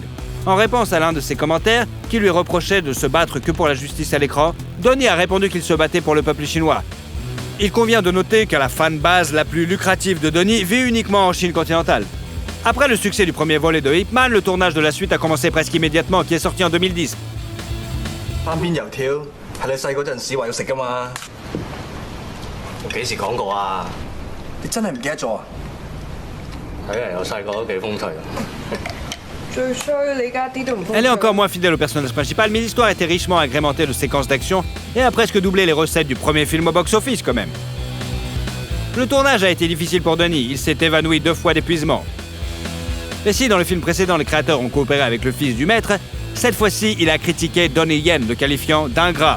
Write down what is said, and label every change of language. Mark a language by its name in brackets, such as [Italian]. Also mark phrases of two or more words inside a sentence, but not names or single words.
[French] En réponse à l'un de ses commentaires, qui lui reprochait de se battre que pour la justice à l'écran, Donnie a répondu qu'il se battait pour le peuple chinois. Il convient de noter que la fanbase la plus lucrative de Donnie vit uniquement en Chine continentale. Après le succès du premier volet de Ip Man, le tournage de la suite a commencé presque immédiatement, qui est sorti en 2010. [Cantonese] 翻邊油條係你細嗰陣時話要食噶嘛？我幾時講過啊？你真係唔記得咗啊？睇嚟我細個都幾風趣。 [French] Elle est encore moins fidèle au personnage principal, mais l'histoire était richement agrémentée de séquences d'action et a presque doublé les recettes du premier film au box-office quand même. Le tournage a été difficile pour Donnie, il s'est évanoui 2 fois d'épuisement. Et si dans le film précédent les créateurs ont coopéré avec le fils du maître, cette fois-ci il a critiqué Donnie Yen, le qualifiant d'ingrat.